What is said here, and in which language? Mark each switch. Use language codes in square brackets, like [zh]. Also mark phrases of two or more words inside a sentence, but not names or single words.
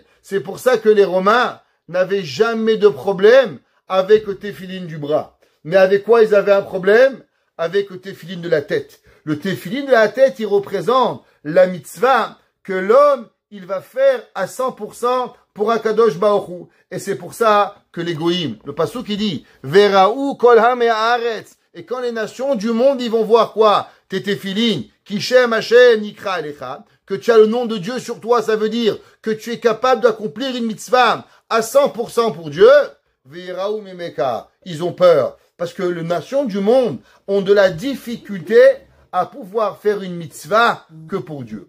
[fr] C'est pour ça que les Romains n'avaient jamais de problème avec le téphiline du bras. Mais avec quoi ils avaient un problème? Avec le téphiline de la tête. Le téphiline de la tête, il représente la mitzvah que l'homme, il va faire à 100% pour Akadosh Baruch Hu. Et c'est pour ça que les goïms, le pasuk qui dit, [he] וראו כל הארץ. [fr] Et quand les nations du monde, ils vont voir quoi? Tes téphilines, [he] כי שם השם נקרא עליך, [fr] que tu as le nom de Dieu sur toi, ça veut dire que tu es capable d'accomplir une mitzvah à 100% pour Dieu. [he] ויראו ממך, [fr] ils ont peur. Parce que les nations du monde ont de la difficulté à pouvoir faire une mitzvah que pour Dieu.